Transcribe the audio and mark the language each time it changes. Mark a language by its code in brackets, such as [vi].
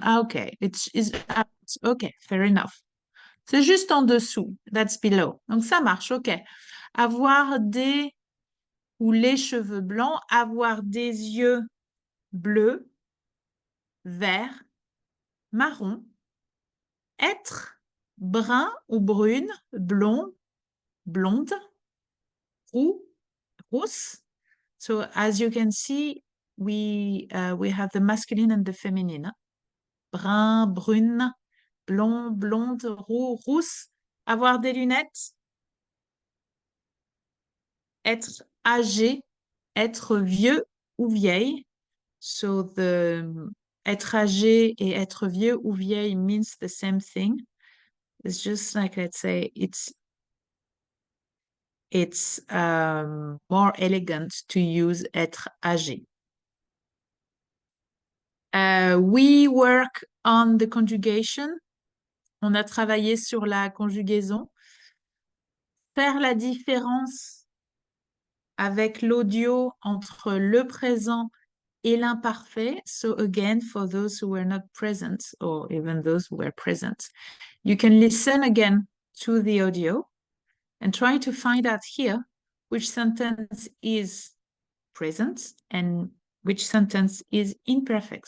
[en] Ah, okay, it's okay, fair enough. [fr] C'est juste en dessous. [en] That's below. [fr] Donc ça marche, ok. Avoir des ou les cheveux blancs, avoir des yeux bleus, verts, marron, être brun ou brune, blond, blonde, roux, rousse. [en] So as you can see, we have the masculine and the feminine. [fr] Brun, brune, blond, blonde, roux, rousse. Avoir des lunettes. être âgé, être vieux ou vieille. [en] So the [fr] être âgé et être vieux ou vieille [en] means the same thing. It's just like, let's say, it's more elegant to use être âgé. We work on the conjugation. [fr] On a travaillé sur la conjugaison. Faire la différence avec l'audio entre le présent et l'imparfait. [en] So again, for those who were not present, or even those who were present, you can listen again to the audio and try to find out here which sentence is present and which sentence is imperfect.